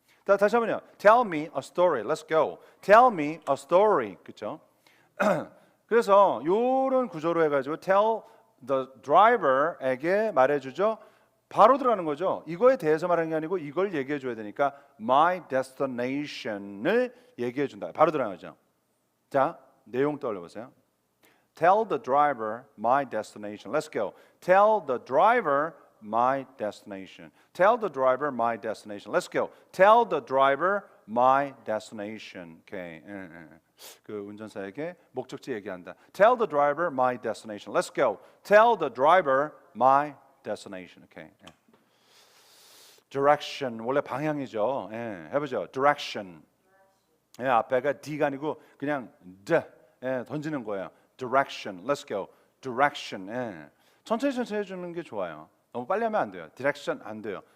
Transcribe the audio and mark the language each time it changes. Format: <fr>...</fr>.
<ko>다시 한번요.</ko> <en>Tell me a story. Let's go. Tell me a story.</en> <ko>그렇죠? 그래서 이런 구조로 해가지고</ko> <en>tell the driver</en> <ko>에게 말해주죠. 바로 들어가는 거죠. 이거에 대해서 말하는 게 아니고 이걸 얘기해 줘야 되니까</ko> <en>my destination</en> <ko>을 얘기해 준다. 바로 들어가죠. 자, 내용 떠올려 보세요.</ko> <en>Tell the driver my destination. Let's go. Tell the driver my destination. Tell the driver my destination. Let's go. Tell the driver my destination. Okay.</en> <ko>그 운전사에게 목적지 얘기한다.</ko> <en>Tell the driver my destination. Let's go. Tell the driver my destination. Okay.</en> <ko>Direction 원래 방향이죠. 해보죠. Direction. 앞에가 D가 아니고 그냥 D 던지는 거예요.</ko> <en>Direction. Let's go. Direction.</en> <ko>천천히 해주는 게 좋아요. 너무 빨리 하면 안 돼요. Direction 안 돼요.</ko>